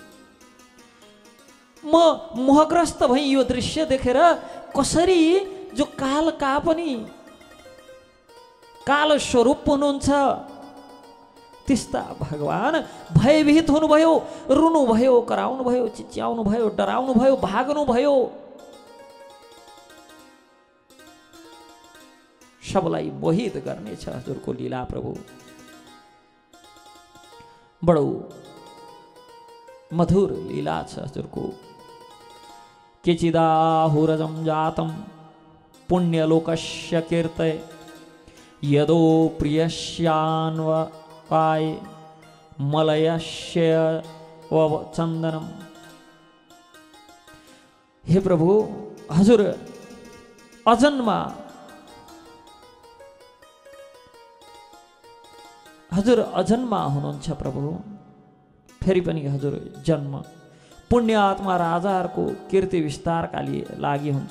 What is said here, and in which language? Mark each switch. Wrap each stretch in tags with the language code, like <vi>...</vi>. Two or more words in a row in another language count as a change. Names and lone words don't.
<ne>म मोहग्रस्त भई यो दृश्य देखेर कसरी जो काल कापनि काल स्वरूप हुनुहुन्छ त्यस्ता भगवान भयभीत हुनुभयो, रुनुभयो, कराउनुभयो, चिच्याउनुभयो, डराउनुभयो, भाग्नुभयो। सबलाई मोहित गर्नेछ हजुरको लीला प्रभु। बडो मधुर लीला छ हजुरको।</ne> <sa>केचिदाहुरजं जातं पुण्यलोकस्य कीर्तये यदो प्रियस्यान्वकाय मलयस्य चन्दनम।</sa> <ne>हे प्रभु हजुर अजन्मा, हजुर अजन्मा हुनुहुन्छ प्रभु। फेरि पनि हजुर जन्म पुण्यात्मा राजाहरूको कीर्ति विस्तारका लागि हुन्छ।</ne>